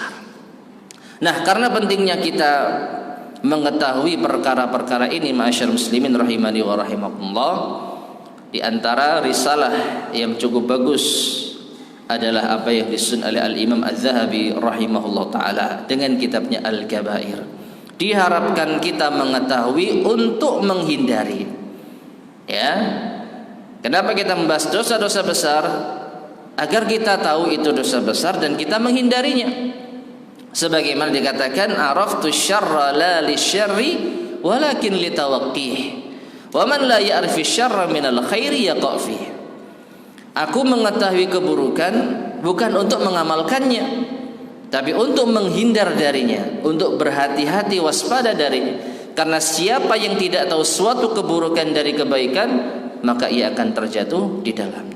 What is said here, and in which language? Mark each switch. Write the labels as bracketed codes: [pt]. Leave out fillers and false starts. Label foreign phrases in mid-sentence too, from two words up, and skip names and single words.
[id] Nah, karena pentingnya kita mengetahui perkara-perkara ini, [ar] معاشر المسلمين رحمني ورحمكم الله, [id] di antara risalah yang cukup bagus adalah apa yang disusun oleh Al-Imam Az-Zahabi [ar] رحمه الله تعالى [id] dengan kitabnya Al-Kabair. Diharapkan kita mengetahui untuk menghindari. Ya, kenapa kita membahas dosa-dosa besar? Agar kita tahu itu dosa besar dan kita menghindarinya. Sebagaimana dikatakan, [ar] عرفت الشر لا للشر ولكن لتوقيه. ومن لا يعرف الشر من الخير يقع فيه. [id] Aku mengetahui keburukan bukan untuk mengamalkannya, tapi untuk menghindar darinya, untuk berhati-hati waspada darinya. Karena siapa yang tidak tahu suatu keburukan dari kebaikan, maka ia akan terjatuh di dalamnya.